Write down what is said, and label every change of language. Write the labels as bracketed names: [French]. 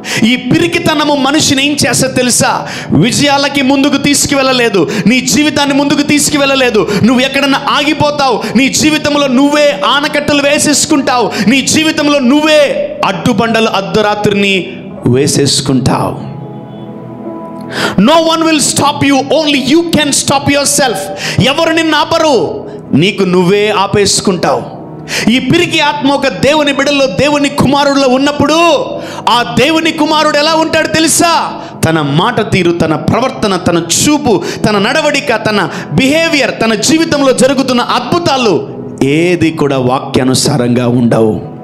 [Telugu] ఈ పిరికితనము మనిషిని ఏం చేస్తా తెలుసా? విజయాలకి ముందుకు తీసుకువెళ్ళలేదు, నీ జీవితాన్ని ముందుకు తీసుకువెళ్ళలేదు. నువ్వు ఎక్కడన్నా ఆగిపోతావు, నీ జీవితంలో నువ్వే ఆనకట్టలు వేసేసుకుంటావు, నీ జీవితంలో నువ్వే అడ్డుబండలు అర్ధరాత్రిని వేసేసుకుంటావు. [English] No one will stop you, only you can stop yourself. [Telugu] ఎవరు నిన్ను ఆపరు, నీకు నువ్వే ఆపేసుకుంటావు. ఈ పిరికి ఆత్మ ఒక దేవుని బిడ్డలో, దేవుని కుమారుడిలో ఉన్నప్పుడు ఆ దేవుని కుమారుడు ఎలా ఉంటాడు తెలుసా? తన మాట తీరు, తన ప్రవర్తన, తన చూపు, తన నడవడిక, తన బిహేవియర్, తన జీవితంలో జరుగుతున్న అద్భుతాలు ఏది కూడా వాక్యానుసారంగా ఉండవు.